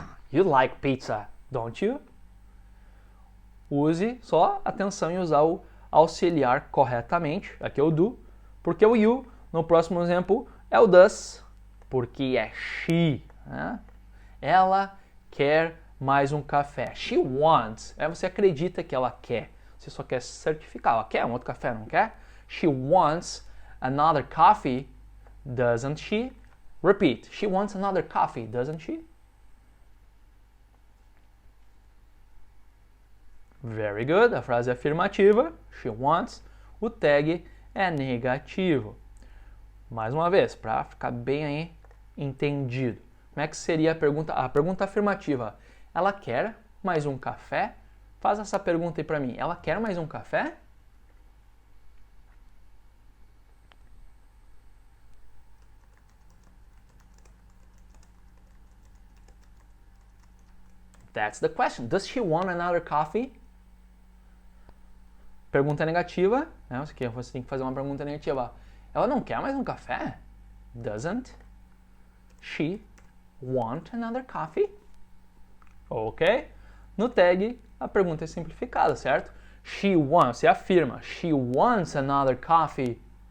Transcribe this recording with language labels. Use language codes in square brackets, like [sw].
[en] You like pizza, don't you? [pt] Use só atenção em usar o auxiliar corretamente. Aqui é o do, porque o you, no próximo exemplo, é o does, porque é she. Né? Ela quer mais um café. [en] She wants. [pt] Você acredita que ela quer. Você só quer certificar. Ela quer um outro café, não quer? [en] She wants another coffee, doesn't she? Repeat. She wants another coffee, doesn't she? Very good. [pt] A frase é afirmativa. [en] She wants. [pt] O tag é negativo. Mais uma vez, para ficar bem aí entendido. Como é que seria a pergunta? A pergunta afirmativa. Ela quer mais um café? Faz essa pergunta aí para mim. Ela quer mais um café? [en] That's the question. Does she want another coffee? [pt] Pergunta negativa, né? Você tem que fazer uma pergunta negativa. Ela não quer mais um café? [en] Doesn't she want another coffee? Ok? [pt] No tag, a pergunta é simplificada, certo? [en] She wants, [pt] você afirma. [en] She wants another coffee.